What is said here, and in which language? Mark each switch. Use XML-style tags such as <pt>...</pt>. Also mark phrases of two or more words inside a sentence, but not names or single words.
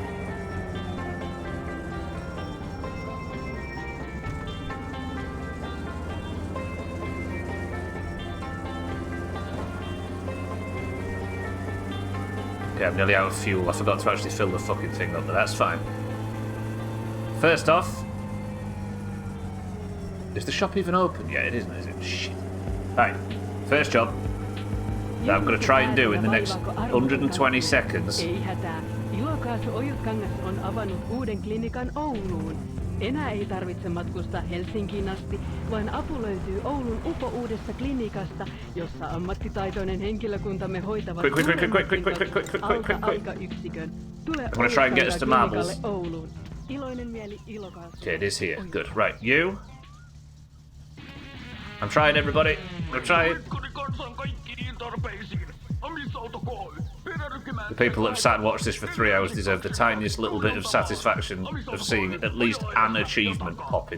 <en>Okay, I'm nearly out of fuel. I forgot to actually fill the fucking thing up, but that's fine. First off, is the shop even open? Yeah, it isn't, is it? Shit. Right, first job that I'm going to try and do in the next 120 seconds.</en> <fi>Ei hätää. Ilokaasu Ojutkangas on avannut uuden klinikan Ouluun. Enää ei tarvitse matkustaa Helsinkiin asti, vaan apu löytyy Oulun uudesta klinikasta, jossa ammattitaitoinen henkilökuntamme hoitavat alka-yksikön. Tule klinikalle Ouluun. Iloinen mieli Ilokaasu.</fi> <en>Okay, it is here. Good. Right, you. I'm trying, everybody. I'm trying. The people that have sat and watched this for 3 hours deserve the tiniest little bit of satisfaction of seeing at least an achievement popping.</en>